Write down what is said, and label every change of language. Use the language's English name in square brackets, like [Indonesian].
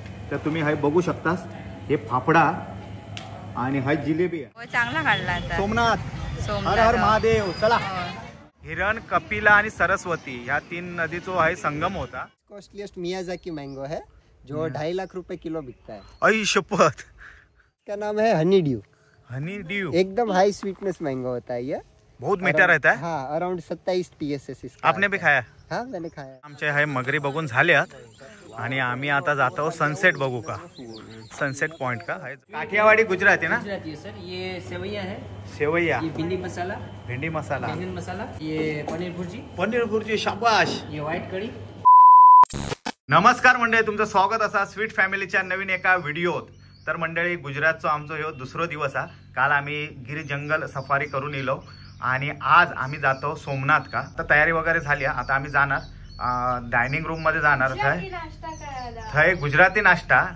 [Marathi] तर तुम्ही हाय बघू शकतास, हे फाफडा आणि हाय जिलेबी आहे। चांगला काढला आता सोमनाथ, हर हर महादेव। चला, हिरण, कपिला आणि सरस्वती ह्या 3 नदीचो आहे संगम होता। [Hindi] कॉस्टलीस्ट मियाजाकी मैंगो है जो 2.5 लाख रुपए किलो बिकता है। [Marathi] आई शपथ। [Hindi] इसका नाम है हनी ड्यू। हनी ड्यू एकदम हाई स्वीटनेस मैंगो होता है ये, बहुत मीठा रहता है। हाँ, अराउंड 27 TSS इसका। आपने भी खाया? हाँ, मैंने खाया। [Marathi] आमचे हाय मगरी बघून झाल्यात आणि आम्ही आता जातो सनसेट बघू का, सनसेट पॉइंट का है। [Hindi] काठियावाड़ी गुजराती ना? गुजराती है सर। ये सेवैया है, सेवैया, ये भिंडी मसाला, भेंडी मसाला, बैंगन मसाला, ये पनीर भुर्जी, पनीर भुर्जी, शाबाश। ये व्हाइट कड़ी। [Marathi] नमस्कार मंडळी, तुमचं स्वागत असा स्वीट फॅमिलीच्या नवीन एका व्हिडिओत। तर मंडळी, गुजरातचा आमचा ह्यो दुसरो दिवस हा। काल आम्ही गिर जंगल सफारी करून येलो आणि आज आम्ही जातो सोमनाथ का। तर तयारी वगैरे झाली, आता आम्ही जाणार डायनिंग रूम मध्ये जाणार थंय गुजराती नाश्ता।